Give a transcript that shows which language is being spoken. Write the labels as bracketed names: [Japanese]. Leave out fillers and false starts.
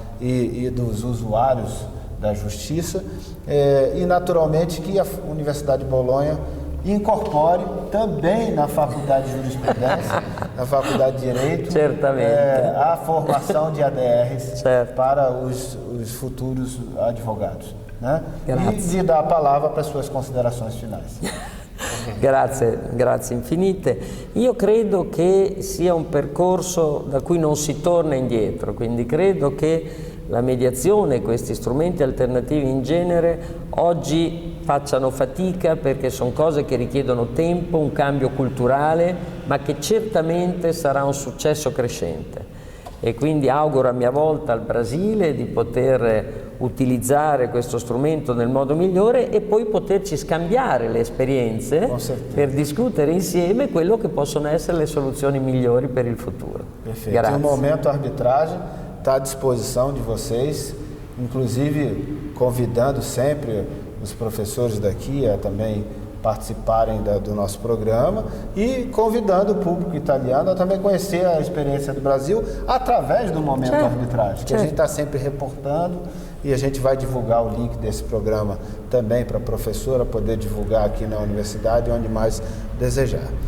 [Portuguese] e dos usuários da justiça, e naturalmente que a Universidade de Bolonha incorpore também na Faculdade de Jurisprudência, na Faculdade de Direito, a formação de ADRs para os futuros advogados. Né? E lhe dar a palavra para as suas considerações finais. [Italian] Grazie infinite. Io credo che sia un percorso da cui non si torna indietro, quindi credo che la mediazione, questi strumenti alternativi in genere, oggi facciano fatica perché sono cose che richiedono tempo, un cambio culturale, ma che certamente sarà un successo crescente. E quindi auguro a mia volta al Brasile di poter utilizzare questo strumento nel modo migliore e poi poterci scambiare le esperienze per discutere insieme quello che possono essere le soluzioni migliori per il futuro. [Portuguese] Perfeito. Grazie. O Momento Arbitragem está à disposição de vocês, inclusive convidando sempre os professores daqui a também participarem do nosso programa e convidando o público italiano a também conhecer a experiência do Brasil através do Momento Arbitragem, que a gente está sempre reportando e a gente vai divulgar o link desse programa também para a professora poder divulgar aqui na universidade, onde mais desejar.